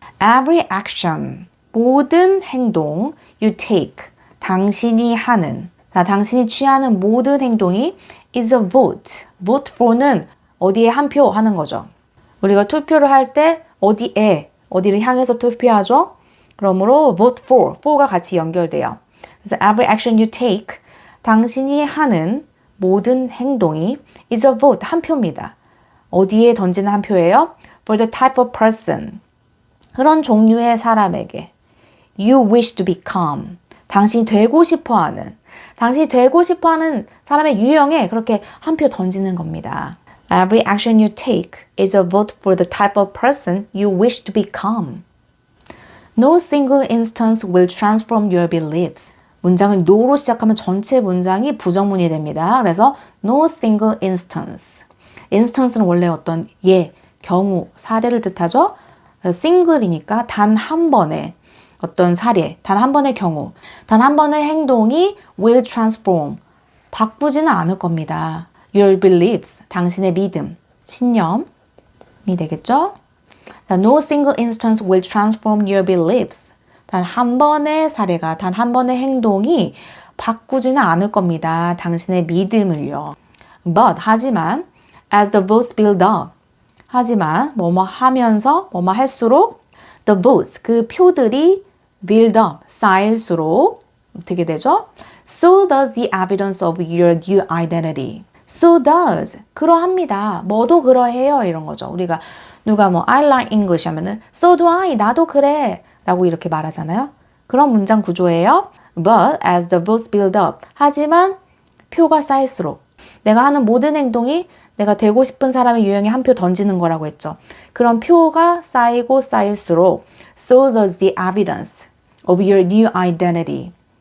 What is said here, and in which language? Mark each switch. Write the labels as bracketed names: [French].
[English] Every action, [Korean] 모든 행동, [English] you take, [Korean] 당신이 하는, 자, 당신이 취하는 모든 행동이 [English] is a vote. [Korean] vote for는 어디에 한 표 하는 거죠. 우리가 투표를 할 때 어디를 향해서 투표하죠? 그러므로 vote for가 같이 연결돼요. 그래서 [English] every action you take, [Korean] 당신이 하는 모든 행동이 [English] is a vote, [Korean] 한 표입니다. 어디에 던지는 한 표예요? [English] For the type of person, [Korean] 그런 종류의 사람에게 [English] you wish to become, [Korean] 당신이 되고 싶어하는, 당신이 되고 싶어하는 사람의 유형에 그렇게 한 표 던지는 겁니다. [English] Every action you take is a vote for the type of person you wish to become. No single instance will transform your beliefs. [Korean] 문장을 no로 시작하면 전체 문장이 부정문이 됩니다. 그래서 [English] no single instance. [Korean] instance는 원래 어떤 경우, 사례를 뜻하죠. 그래서 single이니까 단 한 번의 어떤 사례, 단 한 번의 경우, 단 한 번의 행동이 [English] will transform, [Korean] 바꾸지는 않을 겁니다. [English] Your beliefs, [Korean] 당신의 믿음, 신념이 되겠죠? [English] No single instance will transform your beliefs. [Korean] 단 한 번의 사례가, 단 한 번의 행동이 바꾸지는 않을 겁니다. 당신의 믿음을요. [English] But, [Korean] 하지만, [English] as the votes build up. [Korean] 하지만, 뭐뭐 하면서, 뭐뭐 할수록, [English] the votes, [Korean] 그 표들이 [English] build up, [Korean] 쌓일수록, 어떻게 되죠? [English] So does the evidence of your new identity. So does, [Korean] 그러합니다. 뭐도 그러해요. 이런 거죠. 우리가 누가 뭐 [English] I like English [Korean] 하면은 [English] So do I, [Korean] 나도 그래 라고 이렇게 말하잖아요. 그런 문장 구조예요. [English] But as the votes build up, [Korean] 하지만 표가 쌓일수록 내가 하는 모든 행동이 내가 되고 싶은 사람의 유형에 한 표 던지는 거라고 했죠. 그런 표가 쌓이고 쌓일수록 [English] So does the evidence of your new identity.